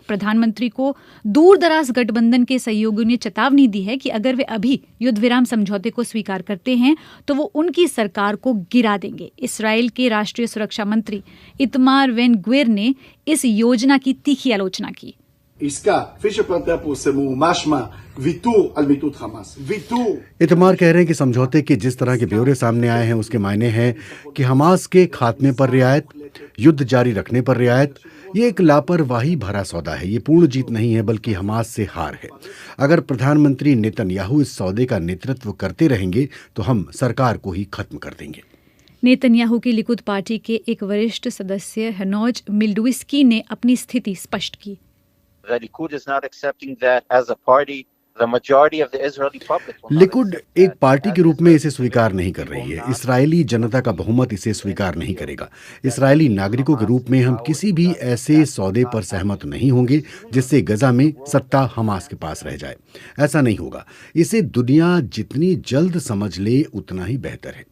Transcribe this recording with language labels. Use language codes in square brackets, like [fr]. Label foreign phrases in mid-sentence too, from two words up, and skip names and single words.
[hi] प्रधानमंत्री को दूरदराज गठबंधन के सहयोगियों ने चेतावनी दी है कि अगर वे अभी युद्ध विराम समझौते को स्वीकार करते हैं तो वो उनकी सरकार को गिरा देंगे। इसराइल के राष्ट्रीय सुरक्षा मंत्री इतमार वेन ग्विर ने इस योजना की तीखी आलोचना की। [he] עסקה, כפי שפרטיה פורסמו, משמע ויתור על מיטוט חמאס, ויתור। [hi] इतमार कह रहे हैं कि समझौते के जिस तरह के ब्यौरे सामने आए हैं उसके मायने हैं कि हमास के खात्मे पर रियायत, युद्ध जारी रखने पर रियायत। ये एक लापरवाही भरा सौदा है। ये पूर्ण जीत नहीं है बल्कि हमास से हार है। अगर प्रधानमंत्री नेतन्याहू इस सौदे का नेतृत्व करते रहेंगे तो हम सरकार को ही खत्म कर देंगे। नेतन्याहू की लिकुद पार्टी के एक वरिष्ठ सदस्य हनोज मिल्डुस्की ने अपनी स्थिति स्पष्ट की। [en] The Likud is not accepting that as a party. The majority of the Israeli public will not [hi] लिकुड accept एक that पार्टी as के रूप में इसे a स्वीकार नहीं कर रही है। इसराइली जनता का बहुमत इसे स्वीकार नहीं करेगा। इसराइली नागरिकों के रूप में हम किसी भी ऐसे सौदे पर सहमत नहीं होंगे जिससे गजा में सत्ता हमास के पास रह जाए। ऐसा नहीं होगा। इसे दुनिया जितनी जल्द समझ ले उतना ही बेहतर है।